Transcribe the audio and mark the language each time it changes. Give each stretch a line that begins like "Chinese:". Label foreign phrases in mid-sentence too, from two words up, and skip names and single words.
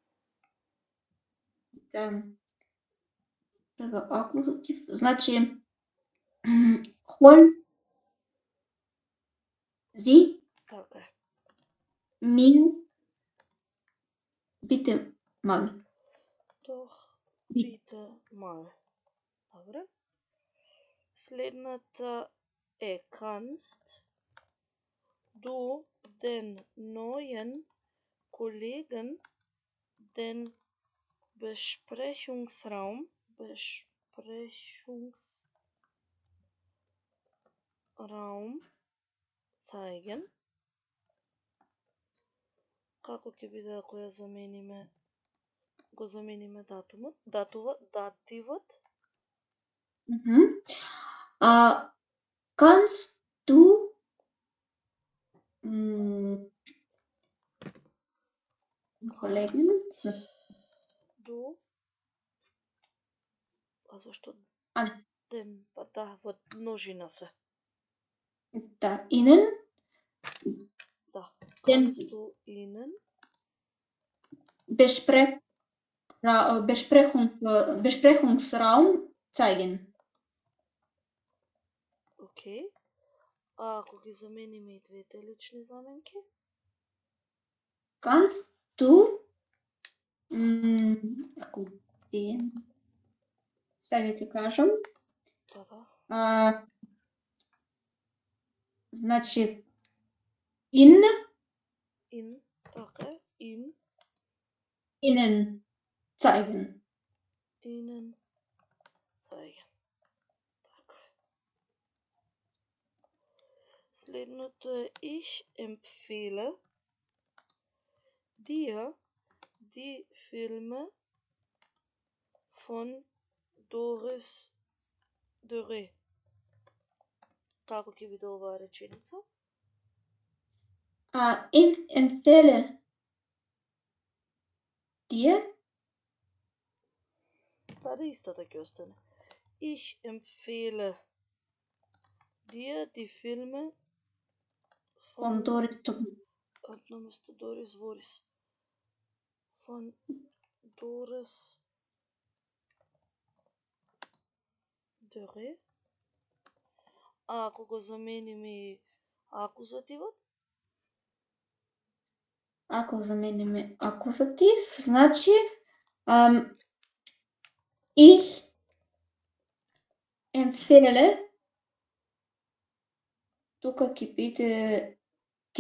Macedonian: да. Прва акузатив, значи
German: hol sie
Macedonian: Така е.
German: mir bitte mal. Doch bitte mal.
Macedonian: Добре. Следната е
German: kannst du den neuen Kollegen den Besprechungsraum zeigen?
Macedonian: Како ќе биде ако ја замениме, го замениме дативот?
German: Kannst du Kollegen? Du?
Macedonian: А зашто? А. Ден, па да, во множина се. Да,
German: Ihnen? Да. Kannst du Ihnen? Besprechungsraum zeigen.
Macedonian: Окей. А ако ги замениме и двете лични заменки?
German: Kannst du
Macedonian: ако сега ќе кажам. Да. Значи in, така е,
German: Ihnen zeigen. Ihnen zeigen.
Macedonian: Така е. Следното е
German: ich empfehle dir die Filme von Doris Dörre.
Macedonian: Како ќе биде оваа реченица?
German: Ich empfehle dir.
Macedonian: Па да истата ќе остане.
German: Ich empfehle dir die Filme von Doris
Macedonian: наместо Doris Boris. Von Doris Dörre. А ако го замениме акузативот? Ако замениме акузатив, значи
German: ich empfehle,
Macedonian: тука ќе биде ти.